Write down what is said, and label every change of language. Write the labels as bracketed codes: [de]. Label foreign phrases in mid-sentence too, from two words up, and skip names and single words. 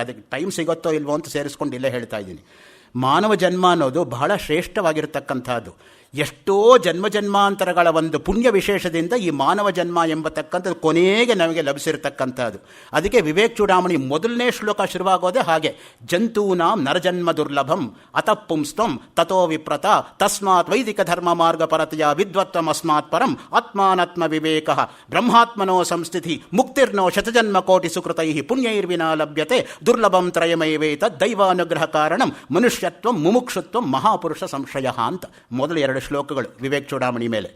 [kn] ಅದಕ್ಕೆ ಟೈಮ್ ಸಿಗುತ್ತೋ ಇಲ್ವೋ ಅಂತ ಸೇರಿಸ್ಕೊಂಡು ಇಲ್ಲೇ ಹೇಳ್ತಾ ಇದ್ದೀನಿ. ಮಾನವ ಜನ್ಮ ಅನ್ನೋದು ಬಹಳ ಶ್ರೇಷ್ಠವಾಗಿರತಕ್ಕಂಥದ್ದು. ಎಷ್ಟೋ ಜನ್ಮಾಂತರಗಳ ಒಂದು ಪುಣ್ಯ ವಿಶೇಷದಿಂದ ಈ ಮಾನವ ಜನ್ಮ ಎಂಬತಕ್ಕಂಥದ್ದು ಕೊನೆಗೆ ನಮಗೆ ಲಭಿಸಿರ್ತಕ್ಕಂಥದ್ದು. ಅದಕ್ಕೆ ವಿವೇಕ್ ಚೂಡಾಮಣಿ ಮೊದಲನೇ ಶ್ಲೋಕ ಶುರುವಾಗೋದೇ ಹಾಗೆ, [sa] ಜಂತೂನಾಂ ನರಜನ್ಮ ದುರ್ಲಭಂ ಅತಃ ಪುಂಸ್ತಂ ತಥೋ ವಿಪ್ರತ ತಸ್ಮಾತ್ ವೈದಿಕ ಧರ್ಮ ಮಾರ್ಗ ಪರತೆಯ ವಿದ್ವತ್ವಂ ಅಸ್ಮಾತ್ ಪರಂ ಆತ್ಮಾನಾತ್ಮ ವಿವೇಕ ಬ್ರಹ್ಮಾತ್ಮನೋ ಸಂಸ್ಥಿತಿ ಮುಕ್ತಿರ್ನೋ ಶತಜನ್ಮ ಕೋಟಿ ಸುಕೃತೈ ಪುಣ್ಯೈರ್ವಿನಾ ಲಭ್ಯತೆ ದುರ್ಲಭಂ ತ್ರಯಮೈವೇತ ದೈವಾನುಗ್ರಹ ಕಾರಣಂ ಮನುಷ್ಯತ್ವಂ ಮುಮುಕ್ಷುತ್ವಂ ಮಹಾಪುರುಷ ಸಂಶಯ [kn] ಅಂತ ಮೊದಲು 2 ಶ್ಲೋಕಗಳು ವಿವೇಕ್ ಚೂಡಾಮಣಿ ಮೇಲೆ.